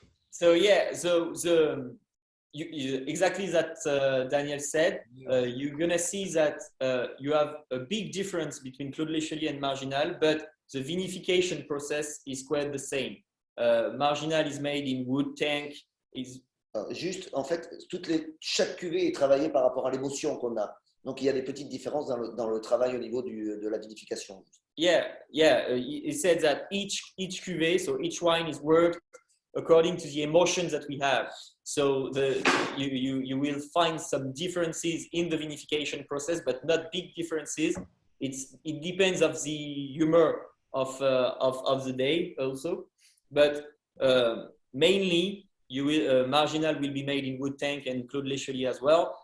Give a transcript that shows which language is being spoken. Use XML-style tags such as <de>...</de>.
<en>So yeah, so you exactly that Daniel said. You're gonna see that you have a big difference between Claude Léchelier and Marginal, but the vinification process is quite the same. Marginal is made in wood tank.</en> <fr>Juste, en fait, chaque cuvée est travaillée par rapport à l'émotion qu'on a. Donc, il y a des petites différences dans le travail au niveau de la vinification.</fr> <en>Yeah. It said that each cuvée, so each wine is worked according to the emotions that we have. So you will find some differences in the vinification process, but not big differences. It depends of the humor of the day also, but mainly Marginal will be made in wood tank and Claude Léchelier as well.</en>